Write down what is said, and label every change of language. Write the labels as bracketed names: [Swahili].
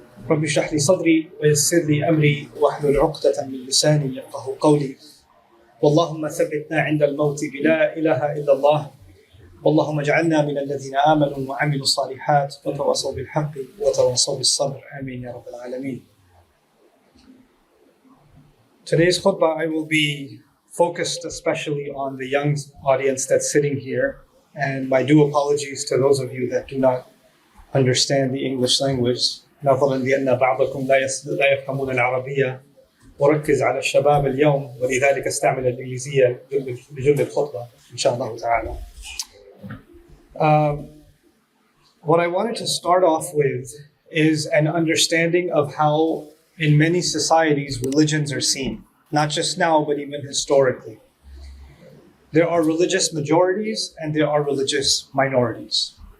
[Arabic] رب اشرح لي صدري ويسر لي أمري واحلل عقدة من لساني يفقهوا قولي. واللهم ثبتنا عند الموت بلا إله إلا الله. اللهم اجعلنا من الذين آمنوا وعملوا الصالحات وتواصوا بالحق وتواصوا بالصبر. آمين يا رب العالمين. [English] Today's khutbah I will be focused especially on the young audience that's sitting here, and my due apologies to those of you that do not understand the English language. [Arabic] نظرا لأن بعضكم لا يفهمون العربية وركز على الشباب اليوم ولذلك استعمل الإنجليزية لجل الخطبة إن شاء الله تعالى. [English] What I wanted to start off with is an understanding of how in many societies religions are seen, not just now but even historically. There are religious majorities and there are religious minorities.